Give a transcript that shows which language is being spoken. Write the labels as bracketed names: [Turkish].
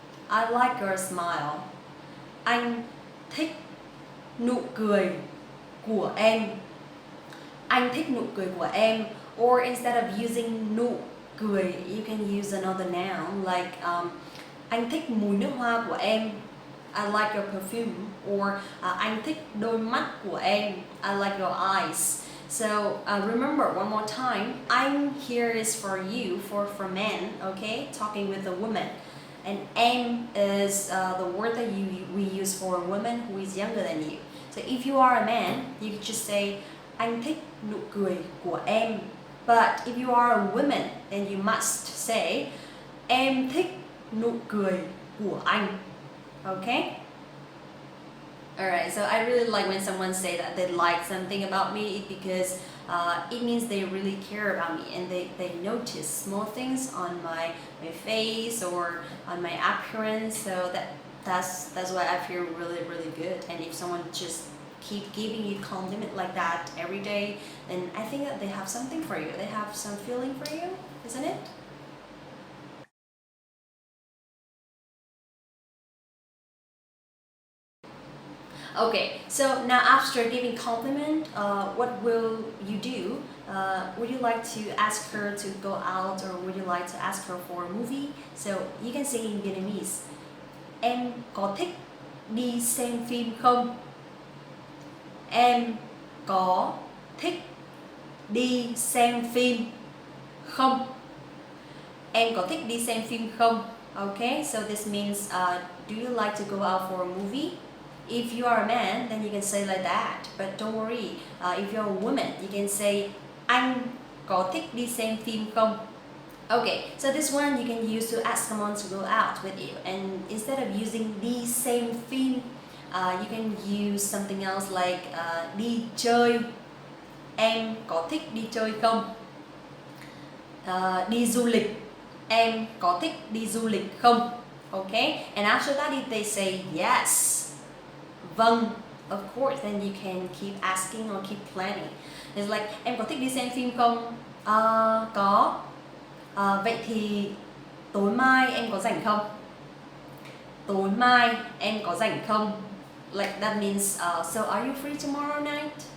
[English] I like your smile. [Vietnamese] Anh thích nụ cười của em. Anh thích nụ cười của em. [English] Or instead of using nụ cười, you can use another noun like [Vietnamese] anh thích mùi nước hoa của em. [English] I like your perfume. [Vietnamese] Or anh thích đôi mắt của em. [English] I like your eyes. So remember one more time, anh here is for you, for men, okay, talking with a woman. And em is the word that we use for a woman who is younger than you. So if you are a man, you can just say [Vietnamese] anh thích nụ cười của em. [English] But if you are a woman, then you must say [Vietnamese] em thích nụ cười của anh. [English] Okay? Alright, so I really like when someone say that they like something about me because it means they really care about me and they notice small things on my face or on my appearance. So that's why I feel really good. And if someone just keep giving you compliment like that every day, then I think that they have something for you. They have some feeling for you, isn't it? Okay, so now after giving compliment, what will you do? Would you like to ask her to go out or would you like to ask her for a movie? So you can say in Vietnamese, [Vietnamese] em có thích đi xem phim không? Em có thích đi xem phim không? Em có thích đi xem phim không? [English] Okay, so this means, do you like to go out for a movie? If you are a man, then you can say like that. But don't worry, if you're a woman, you can say [Vietnamese] anh có thích đi xem phim không? [English] Okay, so this one you can use to ask someone to go out with you. And instead of using đi xem phim, you can use something else like đi chơi. [Vietnamese] Em có thích đi chơi không? Đi du lịch. Em có thích đi du lịch không? [English] Okay, and after that if they say yes, vâng, of course, then you can keep asking or keep planning. [Vietnamese] It's like em có thích đi xem phim không? Có. Vậy thì tối mai em có rảnh không? Tối mai em có rảnh không? [English] Like that means, so are you free tomorrow night?